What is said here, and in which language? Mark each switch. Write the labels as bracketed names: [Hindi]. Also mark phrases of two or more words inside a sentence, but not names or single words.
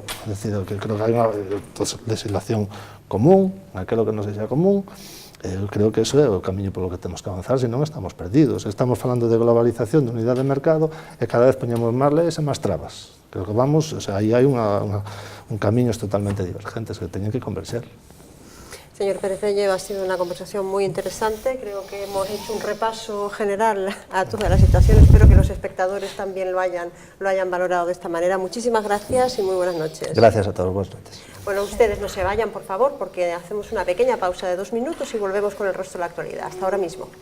[Galician] É dicir, que creo que hai unha legislación común, aquilo que non sexa común. Eu creo que eso é o camiño polo que temos que avanzar, senón estamos perdidos. Estamos falando de globalización, de unidade de mercado, e cada vez poñemos máis leis e máis trabas. Creo que vamos, aí hai un camiños totalmente divergentes que teñen que converxer. [Spanish] Señor Pérez Bello, ha sido una conversación muy interesante. Creo que hemos hecho un repaso general a toda la situación. Espero que los espectadores también lo hayan valorado de esta manera. Muchísimas gracias y muy buenas noches. Gracias a todos, buenas noches. Bueno, ustedes no se vayan, por favor, porque hacemos una pequeña pausa de 2 minutos y volvemos con el resto de la actualidad.